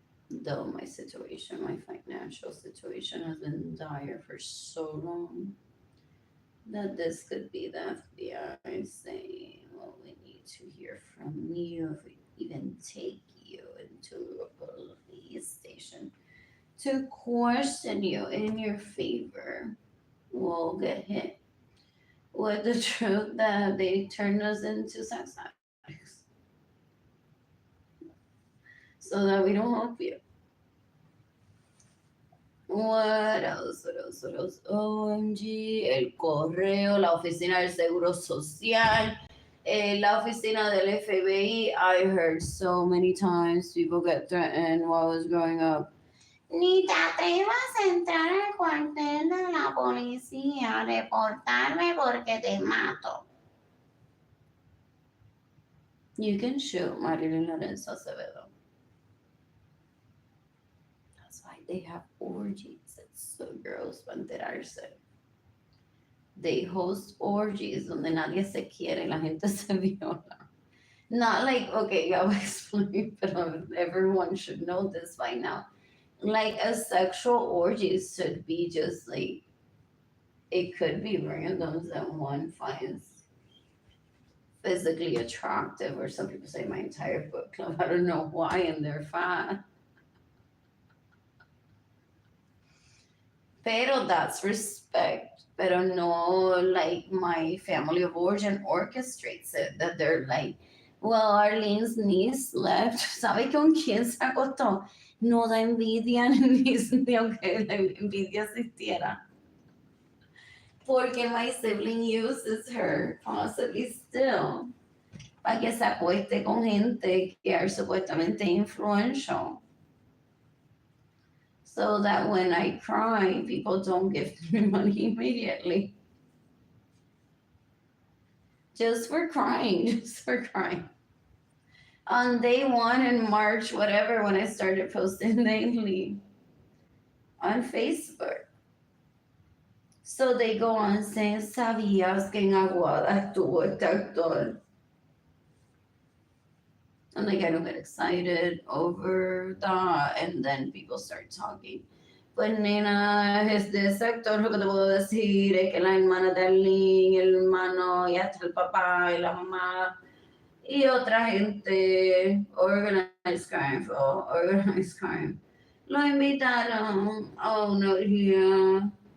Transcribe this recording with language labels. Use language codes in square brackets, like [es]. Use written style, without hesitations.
[en] Though my situation, my financial situation has been dire for so long that this could be the FBI saying, well, we need to hear from you if we even take you into a police station to question you in your favor. We'll get hit with the truth that they turned us into sex addicts so that we don't help you. What else? What else? What else? [es] OMG, el correo, la oficina del Seguro Social, la oficina del FBI. [en] I heard so many times people get threatened while I was growing up. [es] Ni te atrevas a entrar al cuartel de la policía, reportarme porque te mato. [en] You can shoot Arlene Lorenzo. That's why they have orgies. It's so gross para enterarse. [es] They host orgies donde nadie se quiere, la gente se viola. [en] Not like, okay, I'll explain, but everyone should know this by now. Like a sexual orgy should be just like, it could be randoms that one finds physically attractive, or some people say my entire book club. I don't know why, and they're fat. Pero that's respect. Pero no like my family of origin orchestrates it. That they're like, well, Arlene's niece left. [es] ¿Sabe con quién se acostó? No da envidia ni aunque la envidia existiera. Porque my sibling uses her, possibly still, para que se acueste con gente que are supuestamente influential. [en] So that when I cry, people don't give me money immediately. Just for crying, just for crying. On day one in March, whatever, when I started posting daily on Facebook. So they go on saying, ¿sabías que en Aguada estuvo este actor? And like I don't get excited over that, and then people start talking. [es] Pues nena, es de ese actor lo que te puedo decir es que la hermana de Arlene, el hermano y hasta el papá y la mamá y otra gente, organized crime, for organized crime, lo invitaron a una orgía.